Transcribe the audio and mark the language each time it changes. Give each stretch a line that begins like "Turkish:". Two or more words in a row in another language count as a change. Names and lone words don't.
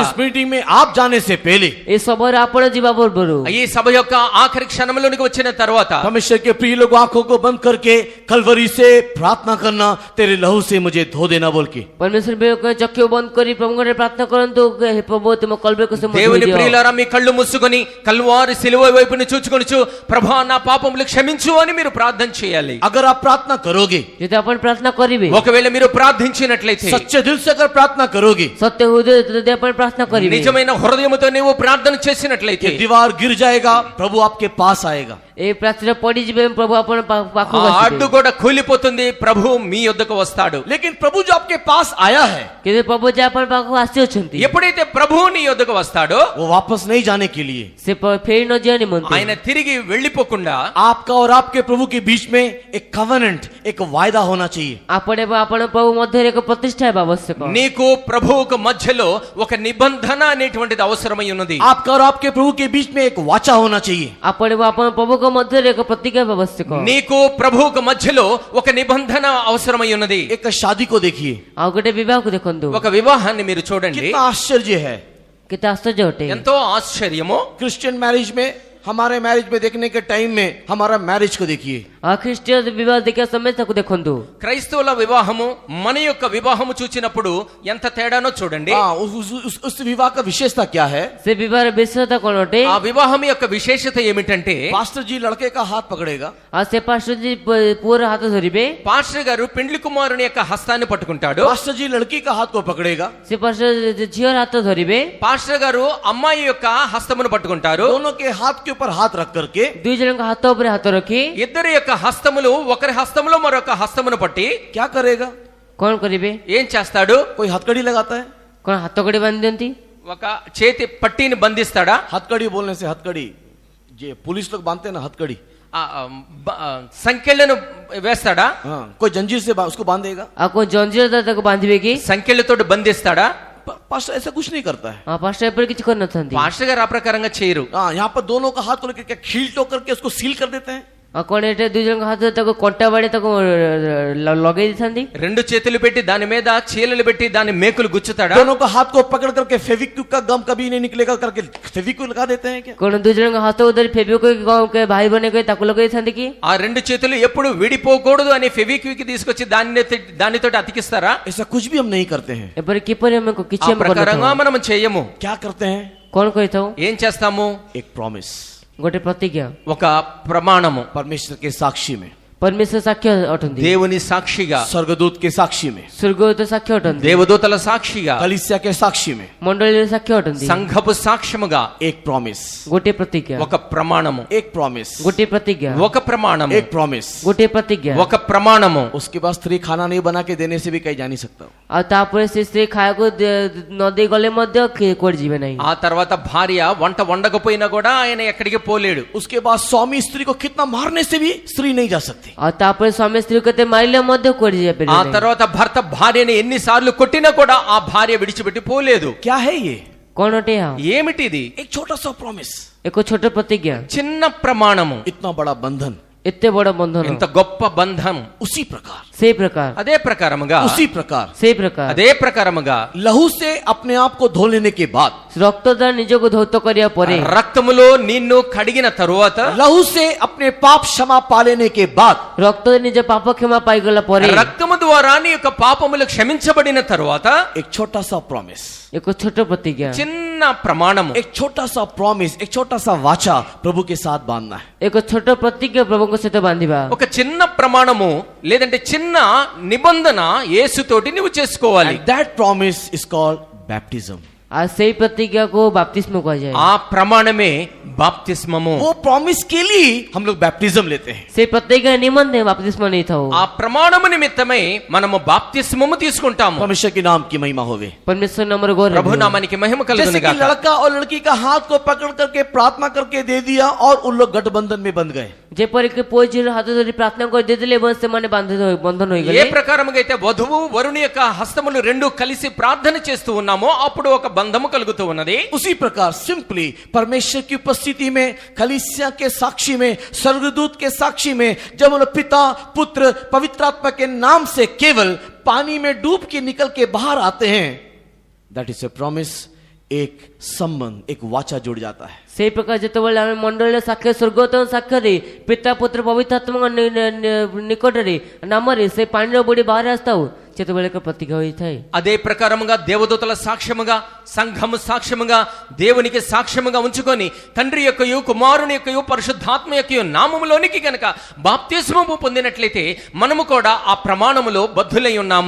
Hindi: इस मीटिंग में आप जाने से पहले
Odia: ଏ ସଭାରେ ଆପଣ ଯିବା ପୂର୍ବରୁ,
Telugu: ఈ సభ యొక్క ఆఖరి క్షణంలోనికి వచ్చిన తర్వాత
Hindi: परमेश्वर के प्रिय लोग आंखों को बंद करके कलवरी से प्रार्थना करना, तेरे लहू से मुझे धो देना बोल के।
Odia: ପରମେଶ୍ୱର ବିବେକ ଚକ୍ଷୁ ବନ୍ଦ କରି ପ୍ରଭୁଙ୍କଠାରେ ପ୍ରାର୍ଥନା କରନ୍ତୁ, ହେ ପ୍ରଭୁ ତୁମ କଲବେକୁ ସେ ମୋତେ
Telugu: దేవుని
Odia: ଧୋଇ ଦିଅ।
Telugu: ప్రియులారా, మీ కళ్ళు మూసుకొని కల్వారి సిలువ వైపుని చూచుకొనుచు ప్రభా నా పాపములు క్షమించు అని మీరు ప్రార్థన చేయాలి.
Hindi: अगर आप प्रार्थना करोगे,
Odia: ଯଦି ଆପଣ ପ୍ରାର୍ଥନା କରିବେ,
Telugu: ఒకవేళ మీరు ప్రార్థించినట్లయితే,
Hindi: सच्चे दिल से अगर प्रार्थना करोगे,
Odia: ସତ୍ୟ ହୃଦୟ ଯଦି ଆପଣ ପ୍ରାର୍ଥନା କରିବେ,
Telugu: నిజమైన హృదయముతో నీవు ప్రార్థన చేసినట్లయితే
Hindi: ये दीवार गिर जाएगा, प्रभु आपके पास आएगा।
Odia: ଏ ପ୍ରାଚୀର ପଡିଯିବେ, ପ୍ରଭୁ ଆପଣ ପାଖକୁ
Telugu: ఆ
Odia: ଆସିବେ।
Telugu: అడ్డు కూడా కూలిపోతుంది, ప్రభు మీ యొద్దకు వస్తాడు.
Hindi: लेकिन प्रभु जो आपके पास आया है,
Odia: କିନ୍ତୁ ପ୍ରଭୁ ଯେ ଆପଣ ପାଖକୁ ଆସିଅଛନ୍ତି,
Telugu: ఎప్పుడైతే ప్రభువు నీ యొద్దకు వస్తాడో
Hindi: वो वापस नहीं जाने के लिए,
Odia: ସେ ଫେରି ନ ଯିବା ନିମନ୍ତେ
Telugu: ఆయన తిరిగి వెళ్ళిపోకుండా
Hindi: आपका और आपके प्रभु के बीच में एक कवेनेंट, एक वायदा होना चाहिए।
Odia: ଆପଣ ଏବଂ ଆପଣ ପ୍ରଭୁ ମଧ୍ୟରେ ଏକ ପ୍ରତିଷ୍ଠା ହେବା ଆବଶ୍ୟକ।
Telugu: నీకు ప్రభువుకు మధ్యలో ఒక నిబంధన అనేటువంటిది అవసరమై ఉన్నది.
Hindi: आपका और आपके प्रभु के बीच में एक वाचा होना चाहिए।
Odia: ଆପଣ ଏବଂ ଆପଣ ପ୍ରଭୁଙ୍କ ମଧ୍ୟରେ ଏକ ପ୍ରତିଜ୍ଞା ହେବା ଆବଶ୍ୟକ।
Telugu: నీకు ప్రభువుకు మధ్యలో ఒక నిబంధన అవసరమై ఉన్నది.
Hindi: एक शादी को देखिए,
Odia: ଆଉ ଗୋଟେ ବିବାହକୁ ଦେଖନ୍ତୁ,
Telugu: ఒక వివాహాన్ని మీరు చూడండి,
Hindi: कितना आश्चर्य है।
Odia: କେତେ ଆଶ୍ଚର୍ଯ୍ୟ ଅଟେ।
Telugu: ఎంతో ఆశ్చర్యము.
English: Christian marriage
Hindi: में, हमारे मैरिज में देखने के टाइम में हमारा मैरिज को देखिए,
Odia: ఆ ଖ୍ରୀଷ୍ଟୀୟ ବିବାହ ଦେଖିବା ସମୟ ତାକୁ ଦେଖନ୍ତୁ।
Telugu: క్రైస్తవుల వివాహము మన యొక్క వివాహము చూచినప్పుడు ఎంత తేడానో చూడండి।
Hindi: हाँ, उस विवाह का विशेषता क्या है?
Odia: ସେ ବିବାହର ବିଶେଷତା କଣ ଅଟେ?
Telugu: ఆ వివాహం యొక్క విశేషత ఏమిటంటే
Hindi: पास्टर जी लड़के का हाथ पकड़ेगा,
Odia: ଆଉ ସେ ପାଷ୍ଟରଜୀ ପୁଅର ହାତ ଧରିବେ,
Telugu: పాస్టర్ గారు పెండ్లి కుమారుని యొక్క హస్తాన్ని పట్టుకుంటాడు,
Hindi: पास्टर जी लड़की का हाथ को पकड़ेगा,
Odia: ସେ ପାଷ୍ଟର ଝିଅର ହାତ ଧରିବେ,
Telugu: పాస్టర్ గారు అమ్మాయి యొక్క హస్తమును పట్టుకుంటారు।
Hindi: दोनों के हाथ के ऊपर हाथ रख करके
Odia: ଦୁଇ ଜଣଙ୍କ ହାତ ଉପରେ ହାତ ରଖି
Telugu: ఇద్దరి యొక్క హస్తములు ఒకరి హస్తములో మరొక హస్తమును పట్టి
Hindi: क्या करेगा?
Odia: କଣ କରିବେ?
Telugu: ఏం చేస్తాడు?
Hindi: कोई हथकड़ी लगाता है?
Odia: କଣ ହାତ କଡ଼ି ବାନ୍ଧି ଦିଅନ୍ତି?
Telugu: ఒక చేతి పట్టీని బంధిస్తాడా?
Hindi: हथकड़ी बोलने से हथकड़ी, ये पुलिस लोग बांधते हैं ना हथकड़ी,
Telugu: సంఖ్యలను వేస్తాడా?
Hindi: हाँ, कोई जंजीर से उसको बांधेगा?
Odia: ଆଉ କୋଉ ଜଞ୍ଜିର ଦ୍ୱାରା ତାକୁ ବାନ୍ଧିବେ କି?
Telugu: సంఖ్యలతో బంధిస్తాడా?
Hindi: पास्टर ऐसा कुछ नहीं करता है।
Odia: ପାଷ୍ଟର ଏପରି କିଛି କରିନଥାନ୍ତି।
Telugu: పాస్టర్ గారు ఆ ప్రకారంగా చేయరు।
Hindi: हाँ, यहाँ पर दोनों का हाथ को लेकर क्या खील ठोक करके उसको सील कर देते हैं।
Odia: ଆଉ କଣ ଏଠି ଦୁଇ ଜଣଙ୍କ ହାତ ତାକୁ କଣ୍ଟା ବାଡ଼ି ତାକୁ ଲଗେଇ ଦେଇଥାନ୍ତି।
Telugu: రెండు చేతులు పెట్టి దాని మీద చీలలు పెట్టి దాని మేకులు గుచ్చుతాడా?
Hindi: दोनों का हाथ को पकड़ करके फेविक्विक का गम कभी नहीं निकलेगा करके फेविक्विक लगा देते हैं क्या?
Odia: କଣ ଦୁଇ ଜଣଙ୍କ ହାତକୁ ଧରି ଫେବିକ୍ୱିକ୍ ଭାଇ ବନେଇ କରି ତାକୁ ଲଗେଇ ଦେଇଥାନ୍ତି କି?
Telugu: ఆ రెండు చేతులు ఎప్పుడు విడిపోకూడదు అని ఫెవిక్విక్ తీసుకొచ్చి దానితో అతికిస్తారా?
Hindi: ऐसा कुछ भी हम नहीं करते हैं।
Odia: ଏପରି କିପରି ଆମେ କିଛି
Telugu: ఆ
Odia: ଆମେ
Telugu: ప్రకారంగా
Odia: କରିନଥାଉ।
Telugu: మనం చేయము।
Hindi: क्या करते हैं?
Odia: କଣ କରିଥାଉ?
Telugu: ఏం చేస్తాము?
Hindi: एक प्रॉमिस,
Odia: ଗୋଟେ ପ୍ରତିଜ୍ଞା,
Telugu: ఒక ప్రమాణము,
Hindi: परमेश्वर के साक्षी में,
Odia: ପରମେଶ୍ୱର ସାକ୍ଷ୍ୟ ଅଟନ୍ତି,
Telugu: దేవుని సాక్షిగా,
Hindi: स्वर्गदूत के साक्षी में,
Odia: ସ୍ୱର୍ଗଦୂତ ସାକ୍ଷ୍ୟ ଅଟନ୍ତି,
Telugu: దేవదూతల సాక్షిగా,
Hindi: कलीसिया के साक्षी में,
Odia: ମଣ୍ଡଳୀର ସାକ୍ଷ୍ୟ ଅଟନ୍ତି।
Telugu: సంఘపు సాక్ష్యముగా
Hindi: एक प्रॉमिस,
Odia: ଗୋଟିଏ ପ୍ରତିଜ୍ଞା,
Telugu: ఒక ప్రమాణము,
Hindi: एक प्रॉमिस,
Odia: ଗୋଟିଏ ପ୍ରତିଜ୍ଞା,
Telugu: ఒక ప్రమాణము,
Hindi: एक प्रॉमिस।
Odia: ଗୋଟିଏ ପ୍ରତିଜ୍ଞା।
Telugu: ఒక ప్రమాణము।
Hindi: उसके बाद स्त्री खाना नहीं बना के देने से भी कहीं जा नहीं सकता।
Odia: ଆଉ ତାପରେ ସେ ସ୍ତ୍ରୀ ଖାଇବାକୁ ନ ଦେଇ ଗଲେ ମଧ୍ୟ କୁଆଡେ ଯିବେ ନାହିଁ।
Telugu: ఆ తర్వాత భార్య వంట వండకపోయినా కూడా ఆయన ఎక్కడికి పోలేడు।
Hindi: उसके बाद स्वामी स्त्री को कितना मारने से भी स्त्री नहीं जा सकती।
Odia: ଆଉ ତାପରେ ସ୍ୱାମୀ ସ୍ତ୍ରୀ କେତେ ମାରିଲେ ମଧ୍ୟ କୁଆଡେ
Telugu: ఆ
Odia: ଯାଇପାରିବେ ନାହିଁ।
Telugu: తర్వాత భర్త భార్యని ఎన్నిసార్లు కొట్టినా కూడా ఆ భార్య విడిచిపెట్టి పోలేదు।
Hindi: क्या है ये?
Odia: କଣ ଅଟେ ଏହା?
Telugu: ఏమిటిది?
Hindi: एक छोटा सा प्रॉमिस,
Odia: ଏକ ଛୋଟ ପ୍ରତିଜ୍ଞା,
Telugu: చిన్న ప్రమాణము,
Hindi: इतना बड़ा बंधन।
Odia: ଏତେ ବଡ ବନ୍ଧନ।
Telugu: ఇంత గొప్ప బంధం।
Hindi: उसी प्रकार,
Odia: ସେଇ ପ୍ରକାର,
Telugu: అదే ప్రకారముగా,
Hindi: उसी प्रकार
Odia: ସେଇ ପ୍ରକାର
Telugu: అదే ప్రకారముగా
Hindi: लहू से अपने आप को धो लेने के बाद,
Odia: ରକ୍ତ ଦ୍ୱାରା ନିଜକୁ ଧୌତ କରିବା ପରେ,
Telugu: రక్తములో నిన్ను కడిగిన తరువాత,
Hindi: लहू से अपने पाप क्षमा पा लेने के बाद,
Odia: ରକ୍ତରେ ନିଜ ପାପ କ୍ଷମା ପାଇଗଲା ପରେ,
Telugu: రక్తము ద్వారా నీ యొక్క పాపములు క్షమించబడిన తరువాత
Hindi: एक छोटा सा प्रॉमिस,
Odia: ଏକ ଛୋଟ ପ୍ରତିଜ୍ଞା,
Telugu: చిన్న ప్రమాణము,
Hindi: एक छोटा सा प्रॉमिस, एक छोटा सा वाचा प्रभु के साथ बांधना है।
Odia: ଏକ ଛୋଟ ପ୍ରତିଜ୍ଞା ପ୍ରଭୁଙ୍କ ସହିତ ବାନ୍ଧିବା।
Telugu: ఒక చిన్న ప్రమాణము లేదంటే చిన్న నిబంధన యేసుతోటి నువ్వు చేసుకోవాలి।
English: And that promise is called baptism.
Odia: ଆଉ ସେଇ ପ୍ରତିଜ୍ଞାକୁ ବାପ୍ତିସ୍ମ କୁହାଯାଏ।
Telugu: ఆ ప్రమాణమే బాప్తిస్మము।
Hindi: वो प्रॉमिस के लिए हम लोग बैप्टिज्म लेते हैं।
Odia: ସେଇ ପ୍ରତିଜ୍ଞା ନିମନ୍ତେ ବାପ୍ତିସ୍ମ ନେଇଥାଉ।
Telugu: ఆ ప్రమాణము నిమిత్తమై మనము బాప్తిస్మము తీసుకుంటాము।
Hindi: परमेश्वर के नाम की महिमा होवे।
Odia: ପରମେଶ୍ୱର ନାମର ଗୌରବ
Telugu: ప్రభు నామానికి మహిమ
Hindi: जैसे
Telugu: కలుగును
Hindi: कि
Telugu: గాక।
Hindi: लड़का और लड़की का हाथ को पकड़ करके प्रार्थना करके दे दिया और उन लोग गठबंधन में बंध गए।
Odia: ଯେପରିକି ପୁଅ ଝିଅର ହାତ ଧରି ପ୍ରାର୍ଥନା କରିଦେଇଥିଲେ ଏବଂ ସେମାନେ ବନ୍ଧନ
Telugu: ఏ
Odia: ହୋଇଗଲେ।
Telugu: ప్రకారముగా అయితే వధువు వరుని యొక్క హస్తములు రెండు కలిసి ప్రార్థన చేస్తూ ఉన్నామో అప్పుడు ఒక బంధము కలుగుతూ ఉన్నది।
Hindi: उसी प्रकार सिंपली परमेश्वर की उपस्थिति में, कलीसिया के साक्षी में, स्वर्गदूत के साक्षी में, जब हम लोग पिता, पुत्र, पवित्र आत्मा के नाम से केवल पानी में डूब के निकल के बाहर आते हैं,
English: That is a promise,
Hindi: एक संबंध, एक वाचा जुड़ जाता है।
Odia: ସେଇ ପ୍ରକାର ଯେତେବେଳେ ଆମେ ମଣ୍ଡଳୀର ସାକ୍ଷ୍ୟ ସ୍ୱର୍ଗୋତ୍ତମ ସାକ୍ଷ୍ୟରେ ପିତା ପୁତ୍ର ପବିତ୍ର ଆତ୍ମାଙ୍କ ନିକଟରେ ନାମରେ ସେ ପାଣିର ବୁଡ଼ି ବାହାରେ ଆସିଥାଉ, ସେତେବେଳେ ଏକ ପ୍ରତିଜ୍ଞା ହୋଇଥାଏ।
Telugu: అదే ప్రకారముగా దేవదూతల సాక్ష్యముగా, సంఘము సాక్ష్యముగా, దేవునికి సాక్ష్యముగా ఉంచుకొని తండ్రి యొక్కయు కుమారుని యొక్కయు పరిశుద్ధాత్మ యొక్కయు నామములోనికి గనక బాప్తిస్మము పొందినట్లయితే మనము కూడా ఆ ప్రమాణములో బద్ధులై ఉన్నాము।